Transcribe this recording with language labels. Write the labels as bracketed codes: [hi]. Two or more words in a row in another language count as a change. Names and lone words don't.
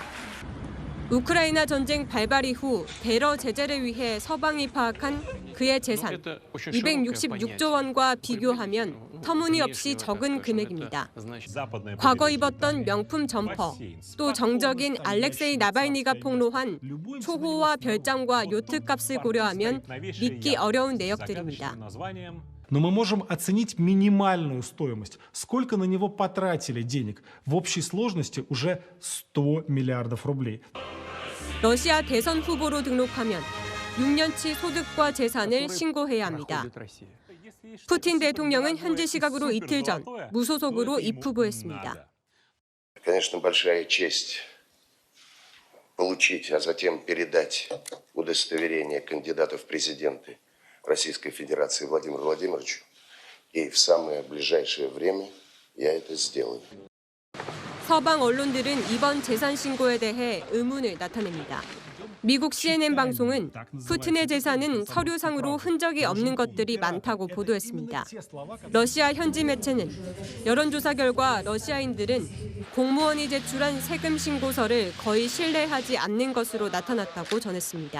[ko] 우크라이나 전쟁 발발 이후 테러 제재를 위해 서방이 파악한 그의 재산 266조 원과 비교하면 터무니없이 적은 금액입니다. 과거 입었던 명품 점퍼, 또 정적인 알렉세이 나발니가 폭로한 초호화 별장과 요트 값을 고려하면 믿기 어려운 내역들입니다. [ru] Но мы можем оценить минимальную стоимость. Сколько на него потратили денег? В общей сложности уже 100 миллиардов рублей. [ko] 러시아 대선 후보로 등록하면 6년치 소득과 재산을 신고해야 합니다. 푸틴 대통령은 현지 시각으로 이틀 전 무소속으로 입후보했습니다. [ru] Конечно, большая честь получить, а затем передать удостоверение кандидата в президенты Российской Федерации Владимиру Владимировичу. И в самое ближайшее время я это сделаю. [ko] 서방 언론들은 이번 재산 신고에 대해 의문을 나타냅니다. 미국 CNN 방송은 푸틴의 재산은 서류상으로 흔적이 없는 것들이 많다고 보도했습니다. 러시아 현지 매체는 여론조사 결과 러시아인들은 공무원이 제출한 세금 신고서를 거의 신뢰하지 않는 것으로 나타났다고 전했습니다.